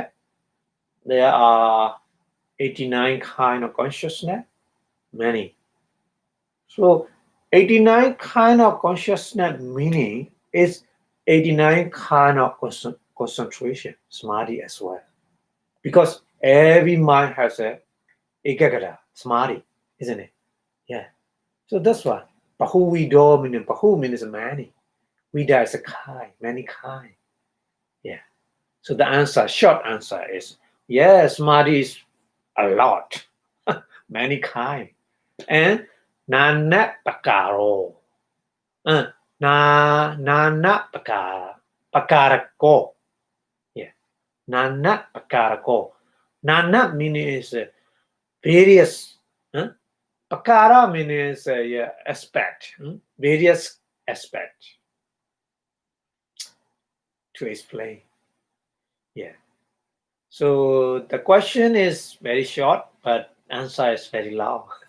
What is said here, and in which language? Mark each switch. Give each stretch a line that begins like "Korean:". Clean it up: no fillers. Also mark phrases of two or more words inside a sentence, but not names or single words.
English: There are 89 kind of consciousness, many. So 89 kind of consciousness meaning is 89 kind of concentration, samadhi as well. Because every mind has a
Pali: ekagata, samadhi,
English: isn't it? Yeah. So that's why Bahuvido meaning Bahu means many. Vida is a kind, many kind. Yeah. So the answer, short answer is yes, samadhi is a lot, many kind.
Pali: And nana pakaro. Nana pakarako. Yeah. Nana pakarako.
English: Nana meaning is various. Pakara means aspect. Various aspect. To explain. Yeah. So the question is very short, but answer is very long.